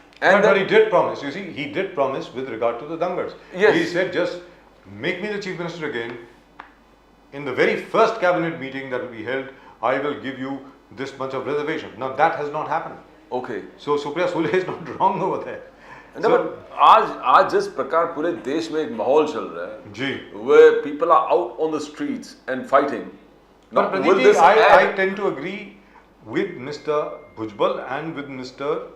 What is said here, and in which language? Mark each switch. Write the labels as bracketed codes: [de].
[en] But he did promise. You see, he did promise with regard to the Dangars. Yes. He said, just make me the chief minister again. In the very first cabinet meeting that will be held, I will give you this much of reservation. Now that has not happened. Okay. So Supriya Sule is not wrong over there. No, but [hi] आज जिस प्रकार पूरे देश में एक माहौल चल रहा है, जी, [en] where people are out on the streets and fighting. But Pradeep, I tend to agree with Mr. Bhujbal and with Mr.